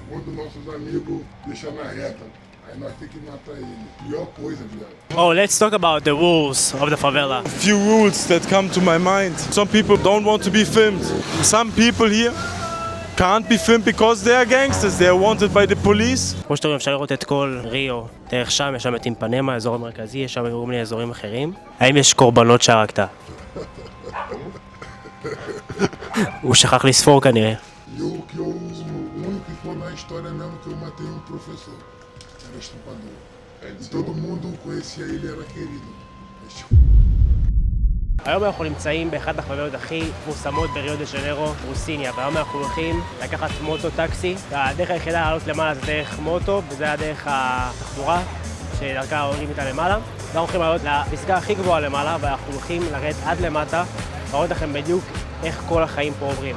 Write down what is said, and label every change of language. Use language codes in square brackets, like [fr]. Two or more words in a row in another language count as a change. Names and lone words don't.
[pt] um dos nossos amigos deixa na reta. Aí nós temos que matar ele. Pior coisa, viado. [en] Oh, let's talk about the rules of the favela. Few rules that come to my mind. Some people don't want to be filmed. Some people here can't be filmed because they are gangsters. They are wanted by the police. [he] כמו שאתם רואים, אפשר לראות את כל ריו. דרך שם, יש שם את אימפנמה, האזור המרכזי, יש שם כל מיני אזורים אחרים. האם יש קורבנות שהרגת? הוא שכח לספור כנראה. [pt] E o único que foi na história mesmo que eu matei um professor. Era estuprador. E todo mundo conhecia ele, era querido. [he] היום אנחנו נמצאים באחת החברות הכי מפורסמות בריו דה ז'נרו, רוסיניה, והיום אנחנו הולכים לקחת מוטו טקסי. הדרך היחידה לעלות למעלה זה דרך מוטו, וזה הדרך התחבורה שדרכה עולים איתה למעלה. אנחנו הולכים לעלות לפסגה הכי גבוהה למעלה, ואנחנו הולכים לרדת עד למטה, להראות לכם בדיוק איך כל החיים פה עוברים.